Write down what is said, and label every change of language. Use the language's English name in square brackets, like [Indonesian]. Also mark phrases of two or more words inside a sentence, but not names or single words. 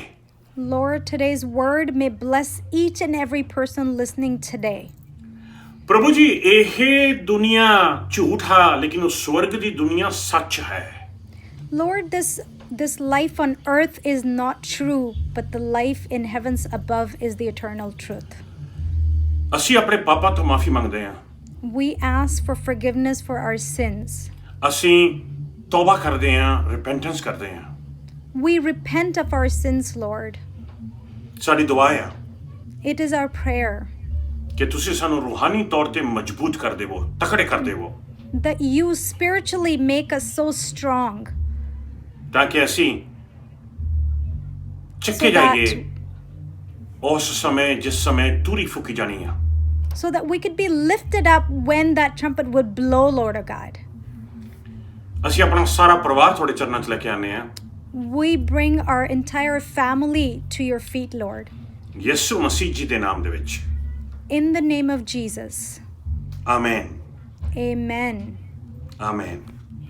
[English] Lord, today's word may bless each and every person listening today. [Punjabi] ਪ੍ਰਭੂ ਜੀ ਇਹ ਦੁਨੀਆ ਝੂਠ ਹੈ ਲੇਕਿਨ ਉਹ ਸਵਰਗ ਦੀ ਦੁਨੀਆ ਸੱਚ ਹੈ [English] Lord, this life on earth is not true, but the life in heavens above is the eternal truth. [Punjabi] ਅਸੀਂ ਆਪਣੇ ਪਾਪਾਂ ਤੋਂ ਮਾਫੀ ਮੰਗਦੇ ਹਾਂ [English] We ask for forgiveness for our sins. [Punjabi] ਅਸੀਂ ਤੌਬਾ ਕਰਦੇ ਹਾਂ ਰਿਪੈਂਟੈਂਸ ਕਰਦੇ ਹਾਂ [English] We repent of our sins, Lord. [Punjabi] ਸਾਡੀ ਦੁਆ ਹੈ [English] It is our prayer [Punjabi] ਕਿ ਤੁਸੀਂ ਸਾਨੂੰ ਰੂਹਾਨੀ ਤੌਰ ਤੇ ਮਜ਼ਬੂਤ ਕਰ ਦੇਵੋ ਤਕੜੇ ਕਰ ਦੇਵੋ [English] that you spiritually make us so strong [Punjabi] ਤਾਂ ਕਿ ਅਸੀਂ ਚੱਕੇ [English] So [Punjabi] ਜਾਈਏ [English] that- [Punjabi] ਉਸ ਸਮੇਂ ਜਿਸ ਸਮੇਂ ਤੂਰੀ ਫੂਕੀ ਜਾਣੀ ਆ [English] so that we could be lifted up when that trumpet would blow, Lord of God. [Punjabi] ਅਸੀਂ ਆਪਣਾ ਸਾਰਾ ਪਰਿਵਾਰ ਤੁਹਾਡੇ ਚਰਨਾਂ 'ਚ ਲੈ ਕੇ ਆਨੇ ਆ [English] We bring our entire family to your feet, Lord. [Punjabi] ਯਿਸੂ ਮਸੀਹ ਜੀ ਦੇ ਨਾਮ ਦੇ ਵਿੱਚ [English] In the name of Jesus. [Punjabi] ਆਮੇਨ [English] Amen. [Punjabi] ਆਮੇਨ